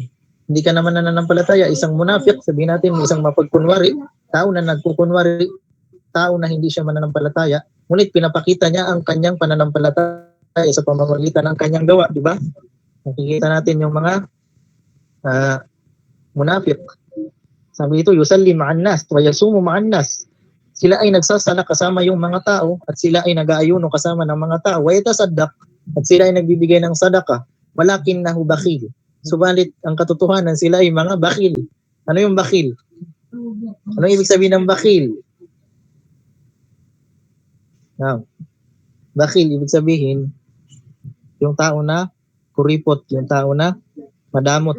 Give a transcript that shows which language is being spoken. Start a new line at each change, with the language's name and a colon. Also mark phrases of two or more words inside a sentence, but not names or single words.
Filipino: Hindi ka naman nananampalataya, isang munafik, sabihin natin isang mapagkunwari, tao na nagkukunwari, tao na hindi siya mananampalataya, ngunit pinapakita niya ang kanyang pananampalataya sa pamamagitan ng kanyang gawa, di ba? Nakikita natin yung mga munafik. Sabi ito,
Arabic: يصلي مع الناس ويصوم مع الناس.
Filipino: sila ay nagsasala kasama yung mga tao at sila ay nag-aayuno kasama ng mga tao.
Arabic: ويتصدق,
Filipino: at sila ay nagbibigay ng sadaka.
Arabic: ولكنه بخيل.
Filipino: Subalit ang katotohanan sila ay mga bakhil. Ano yung bakhil? Ano ibig sabihin ng bakhil? Bakhil ibig sabihin yung tao na kuripot, yung tao na madamot.